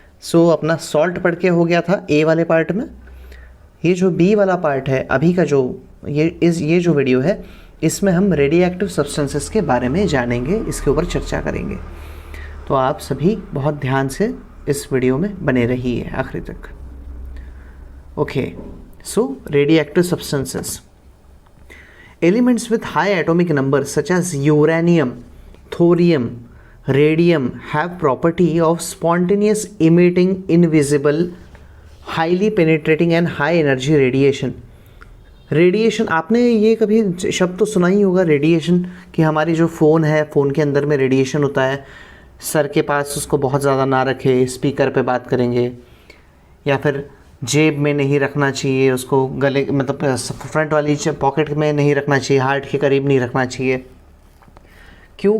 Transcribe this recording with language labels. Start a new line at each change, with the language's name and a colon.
Hindi: सो अपना सॉल्ट पढ़ के हो गया था ए वाले पार्ट में। ये जो बी वाला पार्ट है अभी का जो ये जो वीडियो है, इसमें हम रेडियो एक्टिव सब्सटेंसेस के बारे में जानेंगे, इसके ऊपर चर्चा करेंगे। तो आप सभी बहुत ध्यान से इस वीडियो में बने रहिए आखिरी तक।
English: Okay, so radioactive substances, elements with high atomic number such as uranium, thorium, radium have property of spontaneous emitting invisible, highly penetrating and high energy radiation.
Hindi: Radiation, आपने ये कभी शब्द तो सुना ही होगा रेडिएशन, कि हमारी जो फ़ोन है, फ़ोन के अंदर में रेडिएशन होता है। सर के पास उसको बहुत ज़्यादा ना रखे, स्पीकर पे बात करेंगे, या फिर जेब में नहीं रखना चाहिए उसको, गले मतलब फ्रंट वाली पॉकेट में नहीं रखना चाहिए, हार्ट के करीब नहीं रखना चाहिए। क्यों?